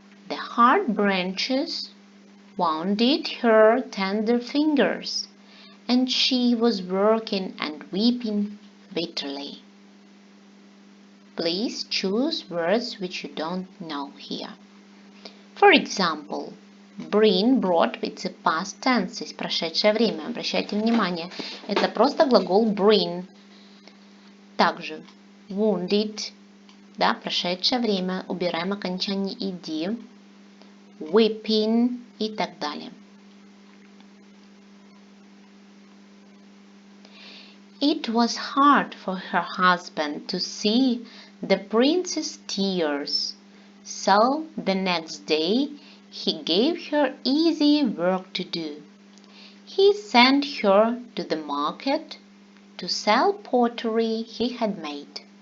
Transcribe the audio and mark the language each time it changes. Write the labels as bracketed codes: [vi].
[en] The hard branches wounded her tender fingers, and she was working and weeping bitterly. Please choose words which you don't know here. For example, bring brought, it's a past tense, [ru] есть прошедшее время. Обращайте внимание, это просто глагол bring. Также wounded, да, прошедшее время, убираем окончание ed, weeping и так далее. [en] It was hard for her husband to see the princess' tears, so the next day he gave her easy work to do. He sent her to the market to sell pottery he had made.